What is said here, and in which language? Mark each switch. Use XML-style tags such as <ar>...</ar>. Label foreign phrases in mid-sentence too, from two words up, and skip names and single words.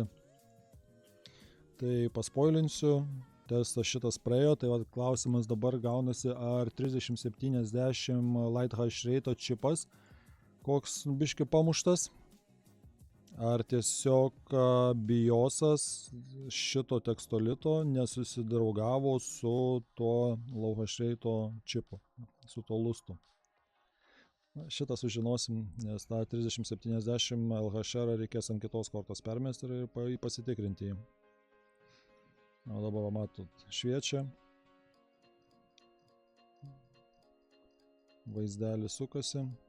<lt>Tai paspoilinsiu, testas šitas praėjo, tai va, klausimas dabar gaunasi, ar 3070</lt> <en>light hash rate</en> <lt>čipas koks biški pamuštas, ar tiesiog BIOSas šito tekstolito nesusidraugavo su tuo</lt> <en>low hash rate</en> <lt>čipu, su tuo lustu. Šitą sužinosim, nes tą 3070 LHR reikės ant kitos kortos permesti ir pasitikrinti jį. O dabar matot, šviečia. Vaizdelis sukasi.</lt>